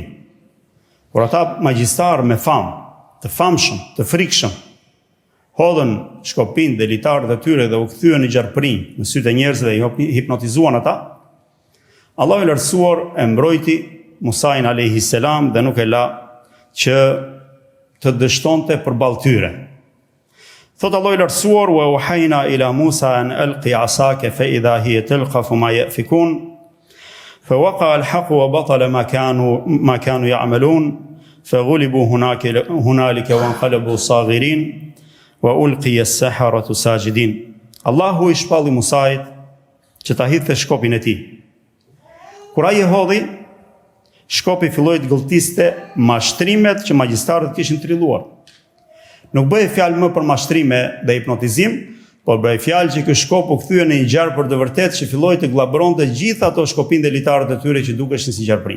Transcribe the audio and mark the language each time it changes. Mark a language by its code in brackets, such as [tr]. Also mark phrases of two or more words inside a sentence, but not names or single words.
[sq] Por ata magjistarë me famë, të famshëm, të frikshëm, hodhën shkopin dhe litarët e tyre dhe u kthyen në gjarpërinj në sytë e njerëzve dhe hipnotizuan ata. Allahu i lartësuar e mbrojti Musain [ar] عليه السلام [sq] dhe nuk e la që të dështonte përballë tyre. Thot Allahu i lartësuar: [ar] "وأوحينا إلى موسى أن ألق عصاك فإذا هي تلقف ما يأفكون فوقع الحق وبطل ما كانوا يعملون فغلبوا هنالك وانقلبوا صاغرين وألقي السحرة ساجدين." [sq] Allahu i shpalli Musait që ta hidhte shkopin e tij. Kur ai e hodhi, shkopi filloi të gëlltiste mashtrimet që magjistarët kishin trilluar. Nuk bëhej fjalë më për mashtrime dhe hipnotizim, por bëhej fjalë që ky shkop u kthye në një gjarë për të vërtetë që filloi të glabëronte gjithë ato shkopin dhe litarët e tyre që dukeshin si gjarpërinj.